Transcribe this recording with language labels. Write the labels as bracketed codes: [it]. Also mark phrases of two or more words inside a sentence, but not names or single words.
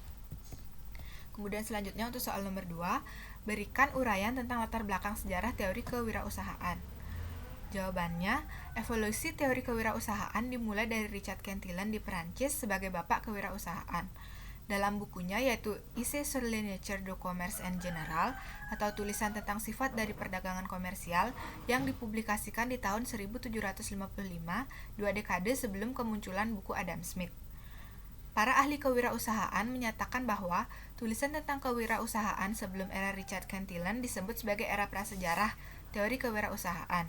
[id] Kemudian selanjutnya untuk soal nomor 2, berikan uraian tentang latar belakang sejarah teori kewirausahaan. Jawabannya, evolusi teori kewirausahaan dimulai dari Richard Cantillon di Perancis sebagai bapak kewirausahaan. Dalam bukunya yaitu Essai sur la nature du commerce en général atau tulisan tentang sifat dari perdagangan komersial yang dipublikasikan di tahun 1755, 2 dekade sebelum kemunculan buku Adam Smith. Para ahli kewirausahaan menyatakan bahwa tulisan tentang kewirausahaan sebelum era Richard Cantillon disebut sebagai era prasejarah teori kewirausahaan.